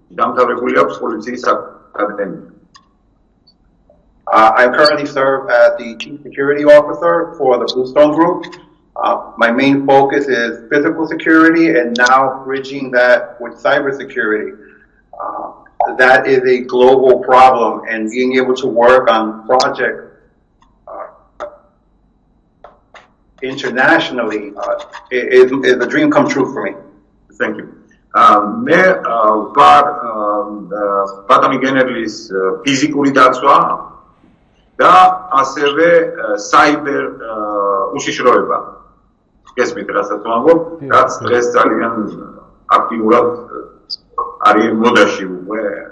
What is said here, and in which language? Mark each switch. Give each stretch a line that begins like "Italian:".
Georgian: დამთავრებული აქვს პოლიციის აკადემია.
English: I currently serve as the Chief Security Officer for the Bluestone Group. My main focus is physical security and now bridging that with cybersecurity. That is a global problem, and being able to work on projects internationally is a dream come true for me. Thank you.
Georgian: მე ვარ ბატონი გენერლის ფიზიკური დაცვა და ასევე საიბერ უშიშროება. გესმით რასაც ვამბობ, რაც დღეს ძალიან აქტიურად არის მოდაში უკვე.